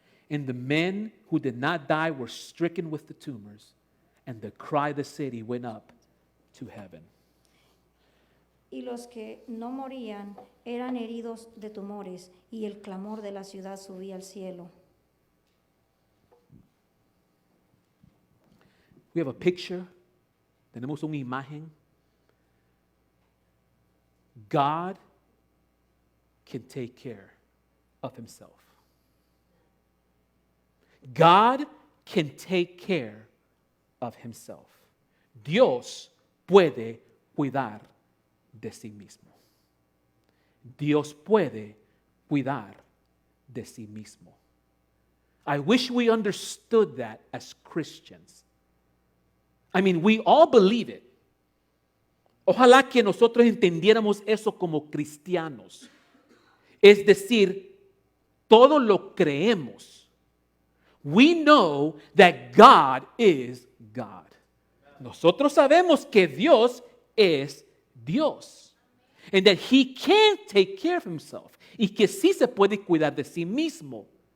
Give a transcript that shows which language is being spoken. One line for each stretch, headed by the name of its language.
English: And the men who did not die were stricken with the tumors, and the cry of the city went up to heaven.
Spanish: Y los que no morían eran heridos de tumores, y el clamor de la ciudad subía al cielo.
English: We have a picture.
Spanish: Tenemos una imagen.
English: God can take care of himself. God can take care of himself.
Spanish: Dios puede cuidar de sí mismo. Dios puede cuidar de sí mismo.
English: I wish we understood that as Christians. I mean, we all believe it.
Spanish: Ojalá que nosotros entendiéramos eso como cristianos. Es decir, todo lo creemos.
English: We know that God is God.
Spanish: Nosotros sabemos que Dios es Dios.
English: And that He can take care of Himself.
Spanish: Y que sí se puede cuidar de sí mismo.